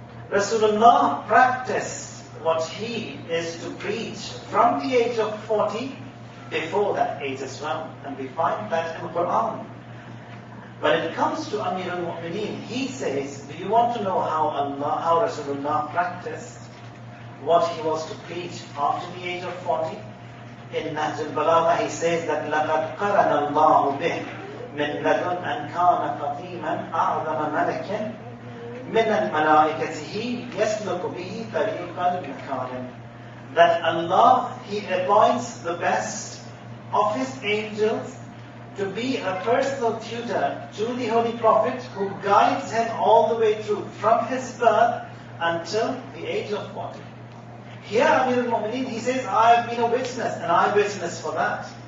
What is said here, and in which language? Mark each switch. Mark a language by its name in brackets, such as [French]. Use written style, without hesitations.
[English] Rasulullah practiced what he is to preach from the age of 40 before that age as well. And we find that in the Quran. When it comes to Amir al-Mu'mineen, he says, do you want to know how Rasulullah practiced what he was to preach after the age of 40? In Nahj al-Balagha, he says that [Arabic] لَقَدْ قَرَنَ اللَّهُ بِهِ مِنْ لَدُنْ أَنْ كَانَ قَدِيمًا أَعْظَمَ مَلَكٍ مِنَ الْمَلَائِكَةِ يَسْلُكُ بِهِ طَرِيقَ الْمَكَارِمِ. [English] That Allah, He appoints the best of His angels to be a personal tutor to the Holy Prophet who guides him all the way through, from his birth until the age of 40. Here Amir al-Mu'mineen, he says, I've been a witness, and I witness for that.